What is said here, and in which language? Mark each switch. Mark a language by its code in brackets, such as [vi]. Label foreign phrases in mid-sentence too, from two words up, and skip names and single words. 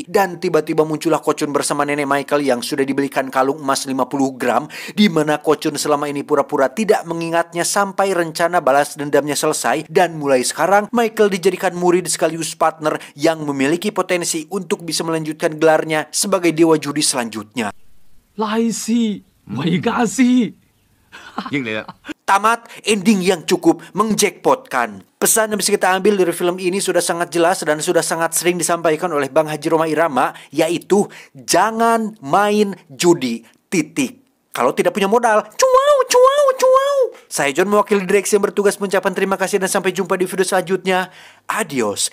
[id] Dan tiba-tiba muncullah Ko-chun bersama nenek Michael yang sudah dibelikan kalung emas 50 gram, di mana Ko-chun selama ini pura-pura tidak mengingatnya sampai rencana balas dendamnya selesai. Dan mulai sekarang, Michael dijadikan murid sekaligus partner yang memiliki potensi untuk bisa melanjutkan gelarnya sebagai dewa judi selanjutnya. [yue] 来世未假事。應你啦。 [id] Tamat, ending yang cukup menjackpotkan. Pesan yang bisa kita ambil dari film ini sudah sangat jelas dan sudah sangat sering disampaikan oleh Bang Haji Roma Irama, yaitu jangan main judi, titik. Kalau tidak punya modal, cuau, cuau, cuau. Saya John, mewakili direksi yang bertugas, mengucapkan terima kasih dan sampai jumpa di video selanjutnya.